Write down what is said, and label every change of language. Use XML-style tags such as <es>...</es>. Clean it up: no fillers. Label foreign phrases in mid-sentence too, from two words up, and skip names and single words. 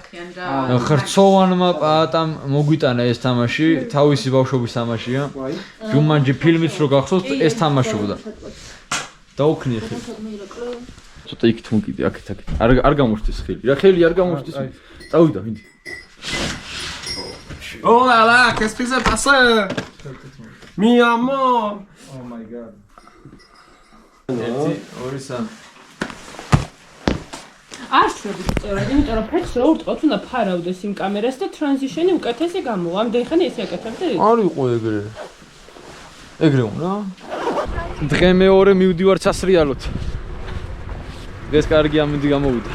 <ka>ხერცოვანმა პაატამ მოგვიტანა ეს თამაში, თავისი ბავშვობის თამაშია. ჯუმანჯი ფილმიც რო გახსოვთ, ეს თამაშობდა. დაუქნიე ხელი. ცოტა იქით მოკიდე, აქეთ. არ გამოშტის ხელი. რა ხელი არ გამოშტის? წავიდა ვინდი.</ka> <fr>Oh là là, qu'est-ce que c'est passé?</fr> <es>Mi amor.</es> <en>Oh my god.</en> <ka>1 2 3 არ შვებით სწორად, იმიტომ რომ ფეთს რო ურტყოთ, უნდა ფარავდეს იმ კამერას და ტრანზიშენი უკეთესი გამოვა. ამდენი ხანი ესე აკეთებდი? არ იყო ეგრე. ეგრე უნდა. დღე მეორე მივდივარ სასრიალოთ. ეს კარგი ამინდი გამოვიდა.</ka>